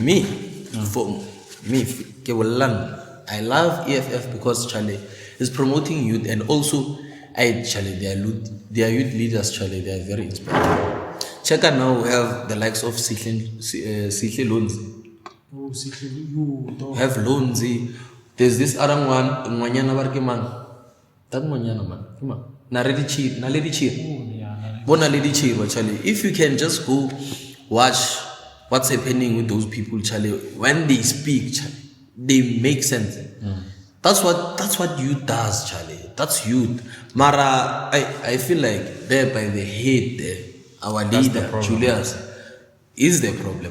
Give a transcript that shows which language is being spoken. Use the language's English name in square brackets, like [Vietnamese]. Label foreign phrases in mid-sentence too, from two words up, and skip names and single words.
[English] Me, for me, I love EFF because Charlie is promoting youth, and also Charlie, their youth leaders, Charlie, they are very inspiring. Check out now, we have the likes of Sihle Lonzi. Oh, you don't. We have Lonzi. There's this other one, Mwanyana Barkiman. That Mwanyana man. Come on. Naledi Chir. Bona Lady Chir, Charlie. If you can just go watch what's happening with those people, Charlie, when they speak, Charlie, they make sense. That's what youth does, Charlie. That's youth. Mara, I feel like there by the head there, our leader, Julius, is the problem.